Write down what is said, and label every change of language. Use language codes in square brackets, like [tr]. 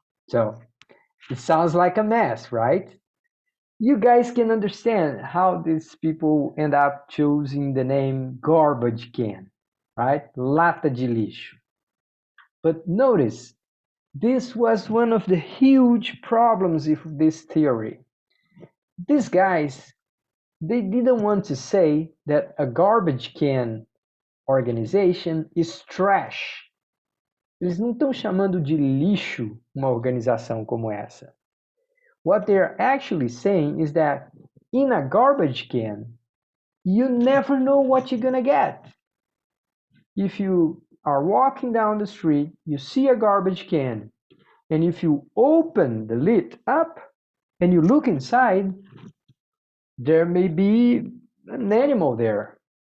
[en] So it sounds like a mess, right? You guys can understand how these people end up choosing the name garbage can, right? [pt] Lata de lixo. [en] But notice, This was one of the huge problems with this theory. These guys, they didn't want to say that a garbage can organization is trash. [pt] Eles não estão chamando de lixo uma organização como essa. [en] What they're actually saying is that in a garbage can, you never know what you're gonna get. If you are walking down the street, you see a garbage can, and if you open the lid up and you look inside, there may be an animal there.